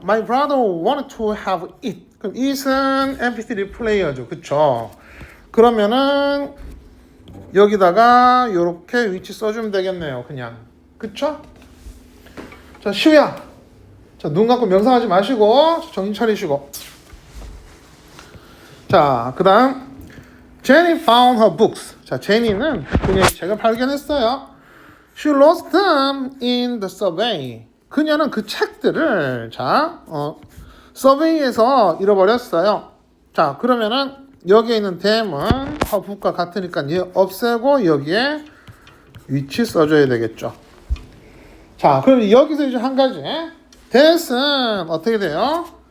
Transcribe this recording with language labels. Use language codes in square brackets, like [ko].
[en] My brother wanted to have it. [ko] 그럼 it은 MP3 플레이어죠. 그쵸? 그러면은 여기다가 요렇게 위치 써주면 되겠네요. 그냥. 그쵸? 자, 시우야. 자, 눈 감고 명상하지 마시고 정신 차리시고. 자, 그 다음 [en] Jenny found her books. [ko] 자, 제니는 그녀의 책을 발견했어요. [en] She lost them in the survey. [ko] 그녀는 그 책들을 서베이에서 잃어버렸어요. 자, 그러면은 여기에 있는 them은 her book과 같으니까 얘 없애고 여기에 위치 써줘야 되겠죠. 자, 그럼 여기서 이제 한 가지. that은 어떻게 돼요?